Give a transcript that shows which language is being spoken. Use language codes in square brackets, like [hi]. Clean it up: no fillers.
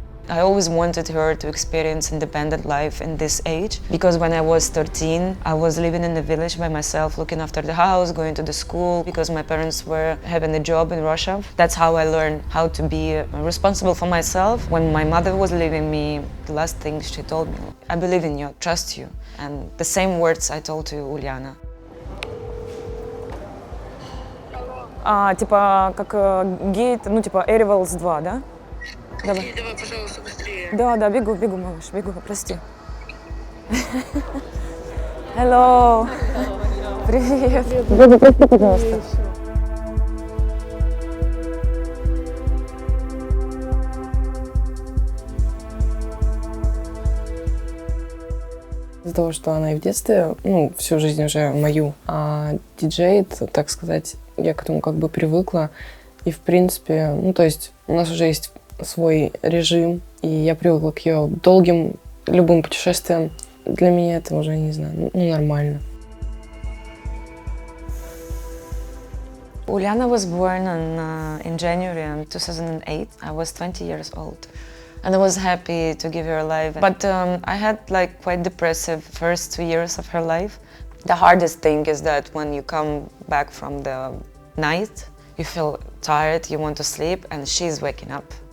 [en] I always wanted her to experience independent life in this age, because when I was 13, I was living in the village by myself, looking after the house, going to the school, because my parents were having a job in Russia. That's how I learned how to be responsible for myself. When my mother was leaving me, the last thing she told me, I believe in you, I trust you. And the same words I told to Uliana. [ru] Типа, как гейт, ну типа Airwells 2, да? Давай. Давай, пожалуйста, быстрее. Да, бегу, малыш, бегу, прости. [en] Hello. [ru] Привет. Бегу, прости, пожалуйста. Из-за того, что она и в детстве, ну, всю жизнь уже мою, диджеет, так сказать, я к этому как бы привыкла. И, в принципе, ну, то есть у нас уже есть свой режим, и я привыкла к ее долгим, любым путешествиям. Для меня это уже, не знаю, ну, нормально. [en] Uliana was born in January 2008. I was 20 years old. And I was happy to give her a life. But I had like quite depressive first 2 years of her life. The hardest thing is that when you come back from the night, you feel tired, you want to sleep, and she's waking up.